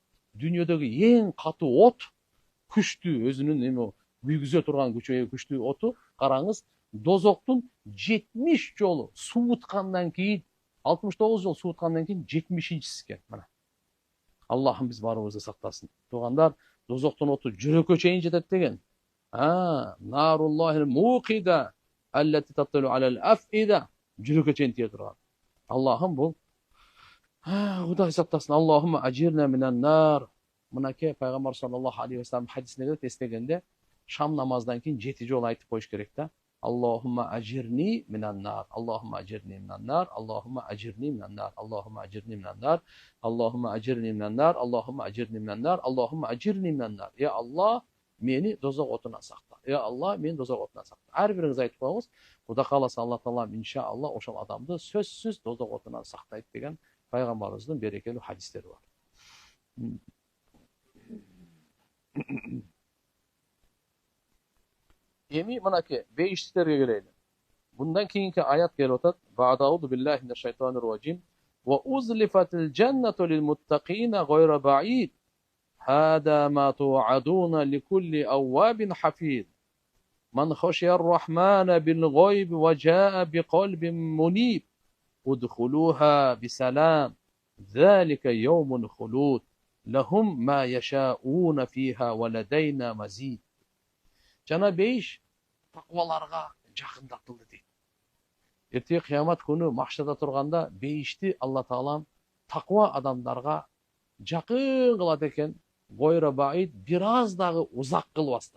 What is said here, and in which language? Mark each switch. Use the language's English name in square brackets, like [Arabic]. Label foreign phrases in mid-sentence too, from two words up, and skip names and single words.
[Kyrgyz] Дүйнөдөгү эң катуу от, күчтүү өзүнүн эми күйгүзө турган күчтүү оту, караңыз, дозоктун 70 жолу сууткандан кийин, 69 жол сууткандан кийин 70-си экен. Мына. Аллахым биз баарыбызды сактасын. Туугандар, дозоктун оту жүрөккө чейин жетет деген. [Arabic] نار الله الموقدة التي تطلع على الأفئدة. [Kyrgyz] Жүрөккө чейин тие турган. Аллахым бул Кудай сактасын. [Arabic] اللهم أجرنا من النار. [Kyrgyz] Мынакей пайгамбар [Arabic] صلى الله عليه وسلم [Kyrgyz] хадисинде келет, эстегенде шам намаздан кийин 7 жолу айтып коюш керек да. [Arabic] اللهم أجرني من النار. اللهم أجرني من النار. اللهم أجرني من النار. اللهم أجرني من النار. اللهم أجرني من النار. اللهم أجرني من النار. اللهم أجرني من النار. [Kyrgyz] Я Аллах, мени дозок отунан сакта. Я Аллах, мени дозок отунан сакта. Ар бириңиз айтып коюңуз. Кудай кааласа Алла Таала иншалла ошол адамды сөзсүз дозок отунан сактайт деген пайгамбарыбыздын берекелүү хадистери бар. Эми мынакей бейиштиктерге келели. Мындан кийинки аят келип атат. [Arabic] بعد أعوذ بالله من الشيطان الرجيم. وأزلفت الجنة للمتقين غير بعيد. هذا ما توعدون لكل أواب حفيظ. من خشي الرحمن بالغيب وجاء بقلب منيب. ادخلوها بسلام. ذلك يوم الخلود. لهم ما يشاءون فيها ولدينا مزيد. [Kyrgyz] Жана бейиш такваларга жакындатылды дейт. Эртеги кыямат күнү макшада турганда бейишти Алла Таалам таква адамдарга жакын кылат экен. [Arabic] غير بعيد, [Kyrgyz] бир аз дагы узак кылбастан.